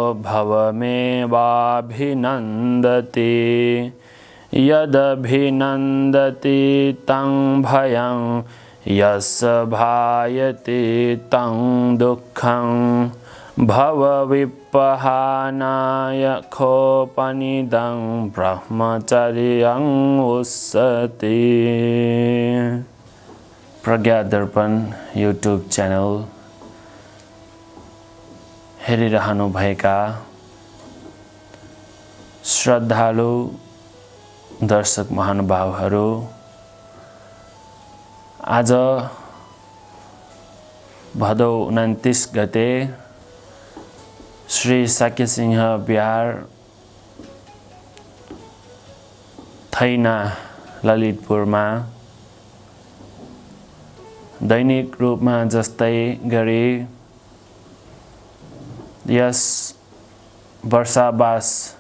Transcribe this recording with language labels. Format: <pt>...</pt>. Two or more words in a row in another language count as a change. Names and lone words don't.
<pi>भवमेवाभिनन्दति यदभिनन्दति तं भयं यस्य भायते तं दुःखं भवविप्पहानाय खोपनिदं ब्रह्मचर्यं उस्सति।</pi> <ne>प्रज्ञा दर्पण यूट्यूब चैनल हेरिरहनु भएका श्रद्धालु दर्शक महानुभावहरू, आज भदौ 29 गते श्री साक्यसिंह बिहार थैना ललितपुरमा दैनिक रूपमा जस्तै गरी यस वर्षावास</ne>